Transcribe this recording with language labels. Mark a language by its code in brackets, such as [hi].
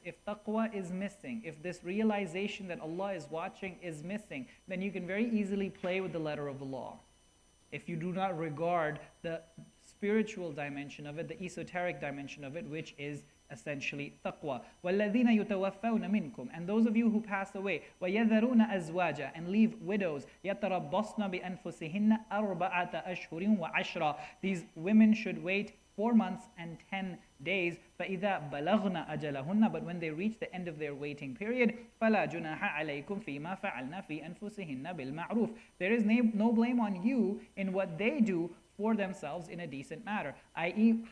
[en] If taqwa is missing, if this realization that Allah is watching is missing, then you can very easily play with the letter of the law. If you do not regard the spiritual dimension of it, the esoteric dimension of it, which is essentially taqwa. [ar] وَالَّذِينَ يُتَوَفَّوْنَ مِنْكُمْ. [en] And those of you who pass away, [ar] وَيَذَرُونَ أَزْوَاجًا. [en] And leave widows, [ar] يَتَرَبَّصْنَ بِأَنفُسِهِنَّ أَرْبَعَةَ أَشْهُرٍ وَعَشْرًا. [en] These women should wait 4 months and 10 days. [ar] فَإِذَا بَلَغْنَ أَجَلَهُنَّ. [en] But when they reach the end of their waiting period, [ar] فَلَا جُنَاحَ عَلَيْكُمْ فِي مَا فَعَلْنَا فِي أَنفُسِهِنَّ بِالْمَعْرُوفِ. [en] There is no blame on you in what they do for themselves in a decent manner, i.e.